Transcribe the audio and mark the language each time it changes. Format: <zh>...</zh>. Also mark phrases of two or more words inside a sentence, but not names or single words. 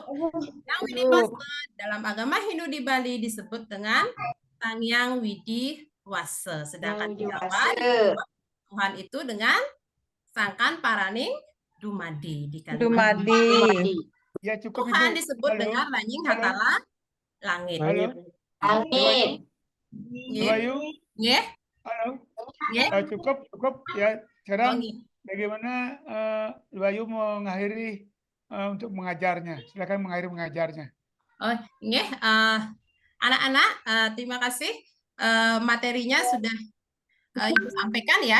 <id>Hyang Widi Wase dalam agama Hindu di Bali disebut dengan Sang Hyang Widi Wase. Sedangkan di Jawa Wase. Tuhan itu dengan Sangkan Paraning Dumadi di Kalimantan. Dumadi. Ya cukup Tuhan Ibu. disebut Halo. dengan Lanying Hatala Langit. Halo. Angin. Nggih. Bayu. Nggih. Halo. Nggih. Cukup ya. Sekarang Nggih. bagaimana Bayu mengakhiri untuk mengajarnya? Silakan mengakhiri mengajarnya. Oh, nggih, Anak-anak, terima kasih materinya sudah Ibu sampaikan ya.</id>